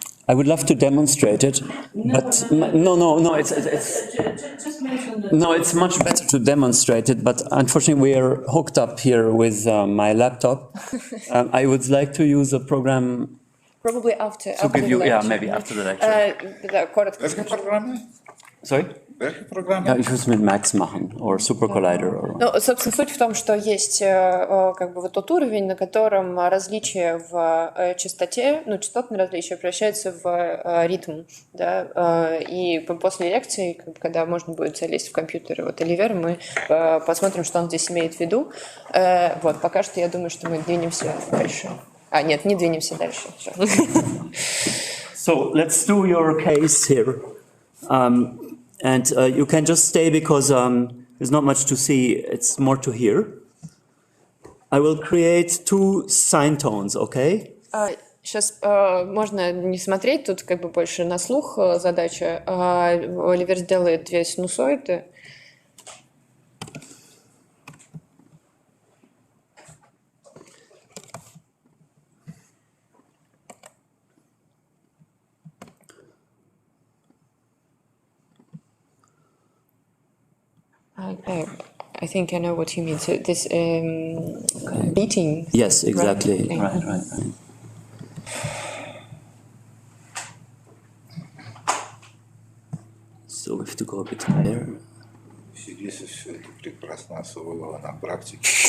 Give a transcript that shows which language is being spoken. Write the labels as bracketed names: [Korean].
[English] I would love to demonstrate it, but no. It's just mention the. No, it's much better to demonstrate it. But unfortunately, we are hooked up here with my laptop. I would like to use a program. Probably after. To give you, yeah, maybe after the lecture. [Russian] Да, коротко. [English] Sorry? [German] Ja, ich würde es mit Max machen, [English] or Super Collider. Or... [Russian] Ну, собственно, суть в том, что есть как бы вот тот уровень, на котором различие в частоте, ну, частотное различие превращается в ритм, да, и после лекции, когда можно будет залезть в компьютер вот Оливера, мы посмотрим, что он здесь имеет в виду. Вот, пока что я думаю, что мы двинемся дальше. А, нет, не двинемся дальше. [English] So, let's do your case here. And you can just stay because there's not much to see, it's more to hear. I will create two sine tones, okay? [Russian] Сейчас можно не смотреть, тут как бы больше на слух задача. Оливер сделает две синусоиды. [English] I think I know what you mean. So this beating. Yes, exactly. Right. Right. So we have to go a bit higher. [Russian] Здесь все это прекрасно освоила на практике.